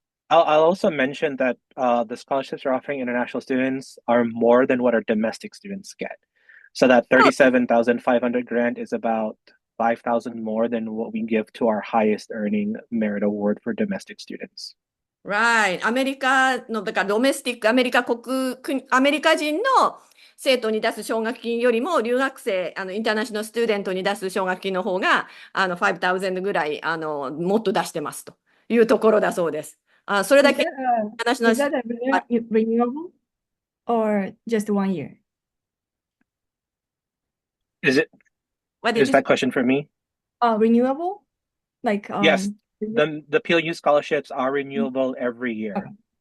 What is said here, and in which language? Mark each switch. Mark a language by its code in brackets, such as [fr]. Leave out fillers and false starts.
[en] I'll also mention that the scholarships we're offering international students are more than what our domestic students get. So that 37,500 grant is about 5,000 more than what we give to our highest earning merit award for domestic students. [ja] Right. アメリカの、だからドメスティック、アメリカ人の生徒に出す奨学金よりも、留学生、インターナショナルスチューデントに出す奨学金の方が、5,000ぐらい、もっと出してますというところだそうです。それだけ、 [en] Is that a renewable or just 1 year? Is that question for me? Renewable? Like yes, the PLU scholarships are renewable every year.